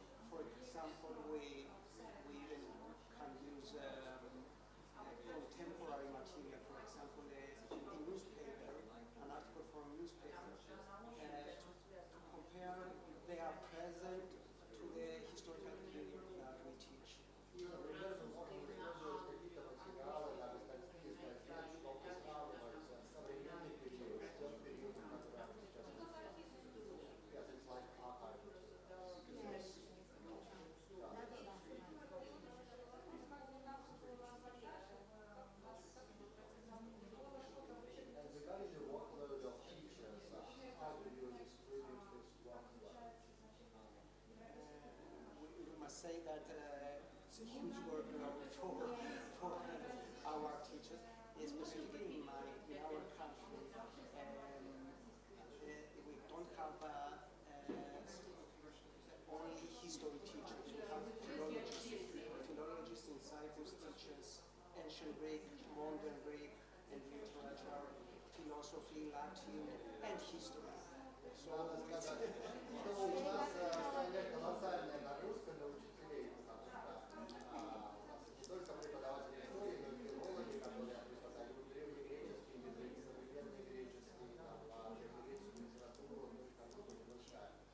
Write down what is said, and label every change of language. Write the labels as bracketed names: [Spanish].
[English] For example, we even can use contemporary material, for example, a newspaper, an article from a newspaper, to compare their present to the historical period that we teach. [Russian] Например, мы можем использовать какие-то материалы, даже статьи, чтобы сравнивать современный период с тем периодом, который мы сейчас изучаем. [English] Yes, it's like archive. And regarding the workload of teachers, how do you distribute this workload? We must say that it's a huge workload for our teachers, specifically in our country. We don't have only history teachers. We have philologists in Cyprus, teachers ancient Greek, modern Greek, and literature, philosophy, Latin, and history. [Russian] Надо сказать, что у нас стоит колоссальная нагрузка на учителей, потому что не только преподаватели истории, но и филологи, которые преподают древнегреческий язык, современный греческий, древнегреческую литературу, ну и как бы большая.